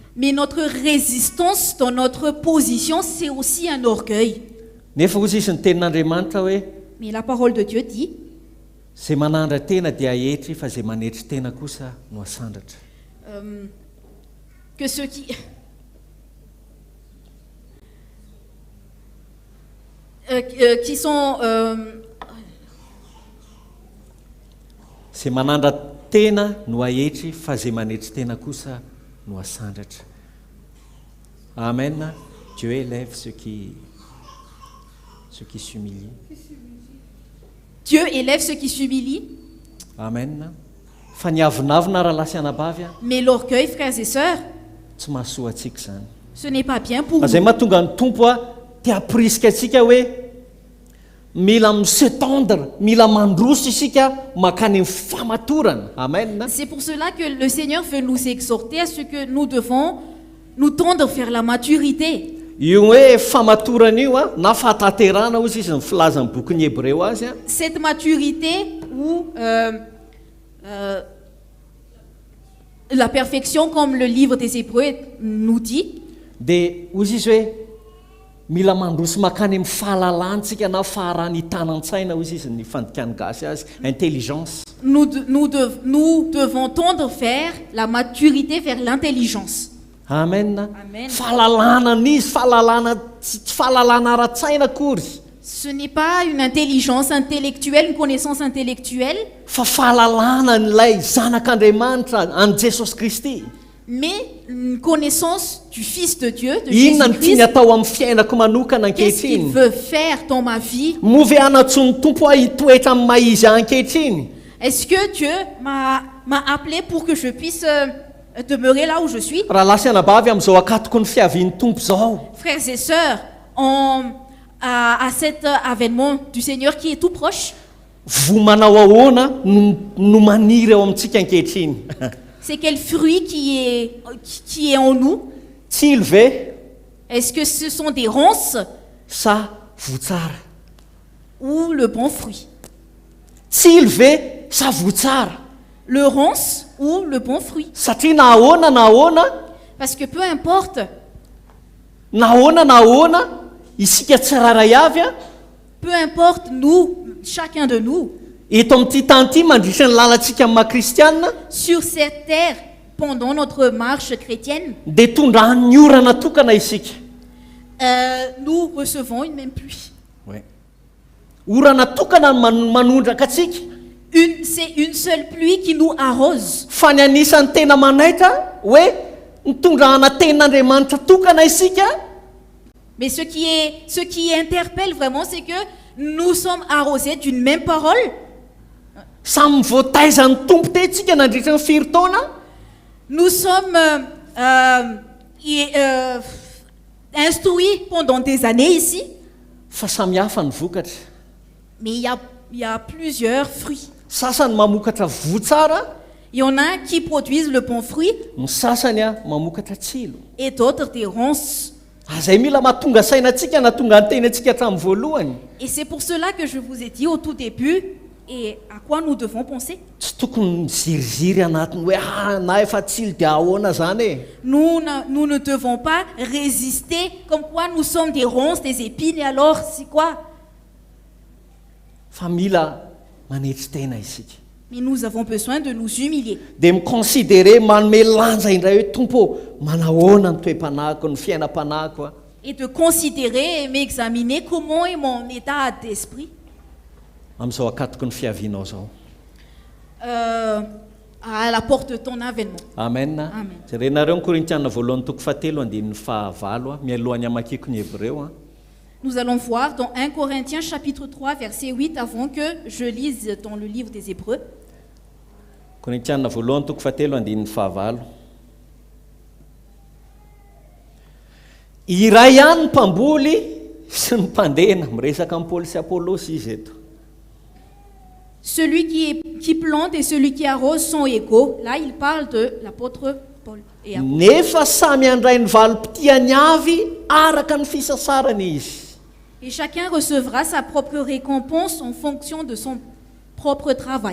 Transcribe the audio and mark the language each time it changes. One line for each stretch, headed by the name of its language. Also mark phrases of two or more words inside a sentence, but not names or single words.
French: mais notre résistance dans notre position, c'est aussi un orgueil.
Malagasy: Nefa ozy izy ny tenin'Andriamanitra hoe
French: Mais la parole de Dieu dit
Malagasy: izay manandra tena dia ahetry fa izay manetry tena kosa no asandratra.
French: que ceux qui... qui sont...
Malagasy: Izay manandra tena no ahetry fa izay manetry tena kosa no asandratra. Amen.
French: Dieu élève ceux qui s'humilient. Dieu élève ceux qui s'humilient, Amen.
Malagasy: Fa ny avinavina raha lasianabavy a,
French: mais l'orgueil, frères et sœurs,
Malagasy: tsy mahasoa antsika izany.
French: ce n'est pas bien pour
Malagasy: Izay
French: nous.
Malagasy: mahatonga ny tompo a te haporisika antsika hoe mila misetendre, mila mandroso isika makany amin'ny famatorana. Amen.
French: C'est pour cela que le Seigneur veut nous exhorter à ce que nous devons nous tendre vers la maturité.
Malagasy: Io hoe famatorana io a na fahataterana ozy izy ny filazan'ny bokin'ny Hébreo azy a,
French: Cette maturité ou la perfection, comme le livre des Hébreux nous dit,
Malagasy: dia ozy izy hoe mila mandroso makany amin'ny fahalalantsika na faharany tanan-tsaina ozy izy ny fandikany gasy azy intelligence.
French: nous devons tendre vers la maturité, vers l'intelligence. Amen. Amen.
Malagasy: Fahalalana n'izy fahalalana tsy fahalalana ara-tsaina akory
French: Ce n'est pas une intelligence intellectuelle, une connaissance intellectuelle,
Malagasy: fa fahalalana n'ilay zanak'Andriamanitra an' Jesosy Kristy.
French: mais une connaissance du Fils de Dieu, de
Malagasy: Inona ny tiany
French: Jésus-Christ.
Malagasy: atao amin'ny fiainako manokana
French: Qu'est-ce qu'il
Malagasy: ankehitriny?
French: veut faire dans ma vie?
Malagasy: Movy anatso ny tompo a hitoetra amin'ny maizy ankehitriny.
French: Est-ce que Dieu m'a appelé pour que je puisse demeurer là où je suis?
Malagasy: Raha lasianabavy amin'izao akatoko ny fiavian'ny tompo zao,
French: Frères et sœurs, à cet avènement du Seigneur qui est tout proche,
Malagasy: vo manao ahoana no maniry ao amintsika ankehitriny.
French: c'est quel fruit qui est en nous?
Malagasy: Tsilo ve
French: Est-ce que ce sont des ronces
Malagasy: sa votsara?
French: ou le bon fruit?
Malagasy: Tsilo ve sa votsara?
French: Le ronce ou le bon fruit?
Malagasy: Satria na ahoana
French: Parce que peu importe,
Malagasy: isika tsiraray avy a
French: peu importe nous, chacun de nous,
Malagasy: eto amin'ity tany ity mandritra ny lalantsika amin'ny maha-kristianina
French: sur cette terre, pendant notre marche chrétienne,
Malagasy: dia tondrahan'ny orana tokana isika.
French: nous recevons une même pluie.
Malagasy: Orana tokana manondraka atsika.
French: C'est une seule pluie qui nous arrose.
Malagasy: Fa ny anisan'ny tena manaitra hoe nitondrahana tenin'Andriamanitra tokana isika,
French: Mais ce qui interpelle vraiment, c'est que nous sommes arrosés d'une même parole.
Malagasy: samy voataizany tompo tentsika nandritra ny firy taona
French: Nous sommes instruits pendant des années ici,
Malagasy: fa samy hafa ny vokatra
French: mais il y a plusieurs fruits.
Malagasy: sasany mamokatra vo tsara
French: Il y en a qui produisent le bon fruit
Malagasy: ny sasany a mamokatra tsilo
French: et d'autres des ronces.
Malagasy: azay mila mahatonga sainantsika na tonga ny tenantsika hatramin'ny voalohany
French: Et c'est pour cela que je vous ai dit au tout début et à quoi nous devons penser.
Malagasy: tsy tokony miziriziry anatiny hoe na efa tsilo dia ahoana zany e
French: Nous ne devons pas résister comme quoi nous sommes des ronces, des épines et alors c'est quoi?
Malagasy: fa mila manetry tena isika
French: Mais nous avons besoin de nous humilier
Malagasy: dia miconsidere manome lanja indray hoe tompo manahoana ny toe-panahiko ny fiainam-panahiko a
French: et de considérer et m'examiner comment est mon état d'esprit
Malagasy: amin'izao akatoko ny fiavianao zao
French: à la porte de ton avènement. amen Amen.
Malagasy: jerenareo ny korintiana voalohany toko fahatelo andinin'ny fahavalo a mialohany amakiko ny hebreo a
French: Nous allons voir dans 1 Corinthiens chapitre 3 verset 8 avant que je lise dans le livre des Hébreux.
Malagasy: korintiana voalohany toko fahatelo andinin'ny fahavalo iray ihany ny mpamboly sy ny mpandena miresaka amin'ny Paoly sy Apolosy izy eto
French: Celui qui plante et celui qui arrose sont égaux. Là, il parle de l'apôtre Paul et Apôtre.
Malagasy: nefa samy andray ny valim-pitiany avy araka ny fisasarany izy
French: Et chacun recevra sa propre récompense en fonction de son propre travail.